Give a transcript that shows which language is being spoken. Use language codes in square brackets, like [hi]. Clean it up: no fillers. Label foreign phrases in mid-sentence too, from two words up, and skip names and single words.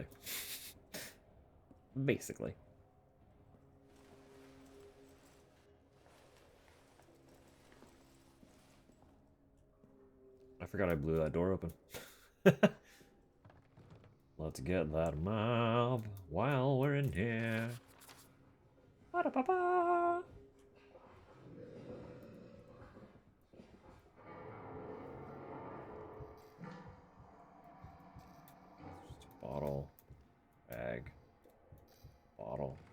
[en] Basically. I forgot I blew that door open. Let's get that mob while we're in here. Ba-da-ba-ba. Just a bottle, bag, bottle.